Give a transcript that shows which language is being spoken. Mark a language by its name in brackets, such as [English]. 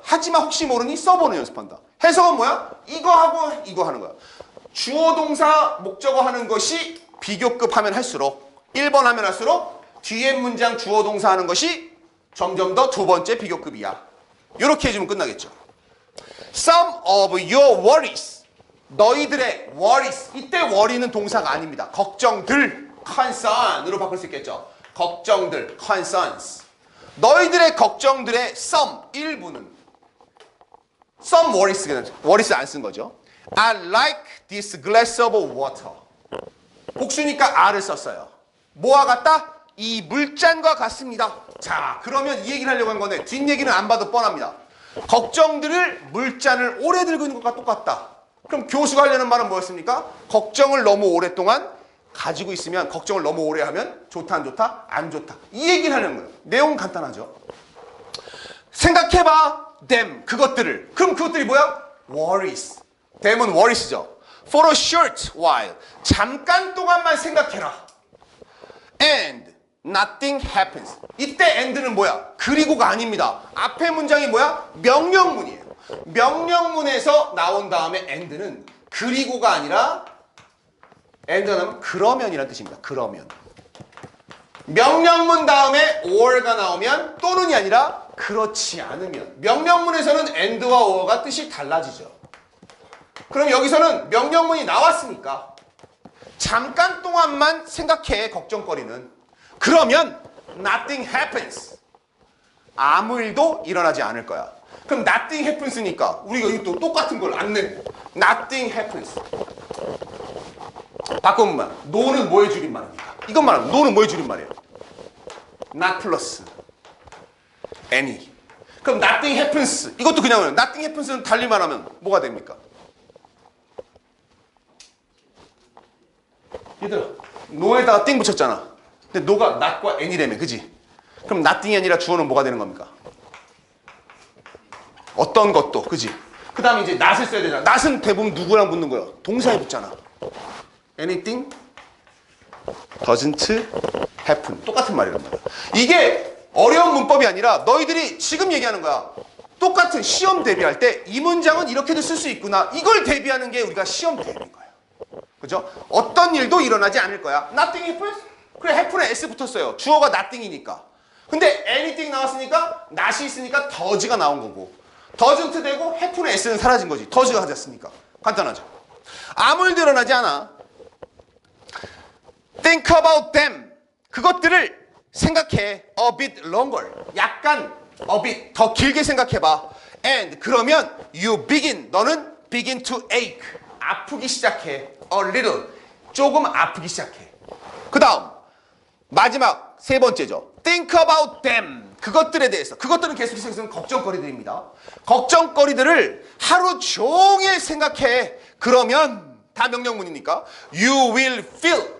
[Korean] 하지만 혹시 모르니 써보는 연습한다. 해석은 뭐야? 이거 하고 이거 하는 거야. 주어 동사 목적어 하는 것이 비교급 하면 할수록 1번 하면 할수록 뒤에 문장 주어 동사 하는 것이 점점 더 두 번째 비교급이야. 이렇게 해주면 끝나겠죠. [English] Some of your worries [Korean] 너희들의 worries 이때 worry는 동사가 아닙니다. 걱정들 concern으로 바꿀 수 있겠죠. 걱정들 concerns 너희들의 걱정들의 some 일부는 some worries 안 쓴 거죠. [English] I like this glass of water [Korean] 복수니까 R을 썼어요. 뭐와 같다? 이 물잔과 같습니다. 자, 그러면 이 얘기를 하려고 한 건데 뒷얘기는 안 봐도 뻔합니다. 걱정들을 물잔을 오래 들고 있는 것과 똑같다. 그럼 교수가 하려는 말은 뭐였습니까? 걱정을 너무 오랫동안 가지고 있으면 걱정을 너무 오래 하면 좋다 안 좋다? 안 좋다. 이 얘기를 하려는 거예요. 내용은 간단하죠. 생각해봐. them 그것들을. 그럼 그것들이 뭐야? worries. them은 worries죠. [English] for a short while [Korean] 잠깐 동안만 생각해라. [English] and nothing happens. [Korean] 이때 and는 뭐야? 그리고가 아닙니다. 앞에 문장이 뭐야? 명령문이에요. 명령문에서 나온 다음에 and는 그리고가 아니라 and는 그러면이라는 뜻입니다. 그러면. 명령문 다음에 or가 나오면 또는이 아니라 그렇지 않으면. 명령문에서는 and와 or가 뜻이 달라지죠. 그럼 여기서는 명령문이 나왔으니까 잠깐 동안만 생각해. 걱정거리는. 그러면 [English] nothing happens. [Korean] 아무 일도 일어나지 않을 거야. 그럼 [English] nothing happens [Korean] 니까 우리가 이거 똑같은 걸 안 내고 nothing happens. 바꾸면 no는 뭐의 줄임말입니까? 이것만 하면 no는 뭐의 줄임말이에요? [English] not plus any. [Korean] 그럼 [English] nothing happens. [Korean] 이것도 그냥 nothing happens는 달리만 하면 뭐가 됩니까? 얘들아, no에다가 띵 붙였잖아. 근데 no가 not과 any라며, 그지? 그럼 nothing이 아니라 주어는 뭐가 되는 겁니까? 어떤 것도, 그지? 그 다음에 이제 not을 써야 되잖아. not은 대부분 누구랑 붙는 거야? 동사에 붙잖아. [English] anything doesn't happen. [Korean] 똑같은 말이란 말이야. 이게 어려운 문법이 아니라 너희들이 지금 얘기하는 거야. 똑같은 시험 대비할 때 이 문장은 이렇게도 쓸 수 있구나. 이걸 대비하는 게 우리가 시험 대비인 거야. 그죠? 어떤 일도 일어나지 않을 거야. [English] Nothing happens? [Korean] 그래, happen에 S 붙었어요. 주어가 nothing이니까. 근데 anything 나왔으니까 not이 있으니까 does가 나온 거고, doesn't 되고 happen에 S는 사라진 거지. does가 가졌으니까. 간단하죠? 아무 일도 일어나지 않아. [English] Think about them. [Korean] 그것들을 생각해. [English] A bit longer. [Korean] 약간 a bit 더 길게 생각해봐. [English] And [Korean] 그러면 [English] you begin. [Korean] 너는 [English] begin to ache. [Korean] 아프기 시작해. [English] A little. [Korean] 조금 아프기 시작해. 그 다음 마지막 세 번째죠. [English] Think about them. [Korean] 그것들에 대해서. 그것들은 계속해서 있는 걱정거리들입니다. 걱정거리들을 하루 종일 생각해. 그러면 다 명령문이니까 [English] you will feel.